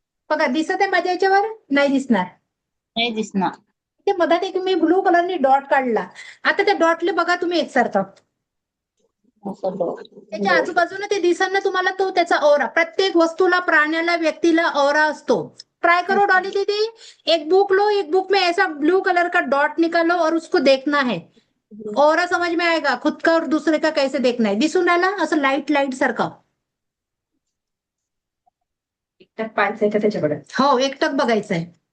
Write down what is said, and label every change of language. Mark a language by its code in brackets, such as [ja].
[mr] बघा दिसत आहे माझ्या याच्यावर? नाही दिसणार. नाही दिसणार. ते मधात एक मी ब्लू कलरनी डॉट काढला. आता त्या डॉटले बघा तुम्ही एकसारखं. त्याच्या आजूबाजूने ते दिसन ना तुम्हाला, तो त्याचा ओरा. प्रत्येक वस्तूला, प्राण्याला, व्यक्तीला ओरा असतो. [hi] ट्राई करो डॉली दीदी, एक बुक लो, एक बुक में ऐसा ब्लू कलर का डॉट निकालो और उसको देखना है. ओरा समझ में आएगा, खुद का और दूसरे का कैसे देखना है, [mr] दिसून राहिला असं लाईट लाईट सारखं. एकटक पाहायचं आहे का त्याच्याकडे? हो, एकटक बघायचंय.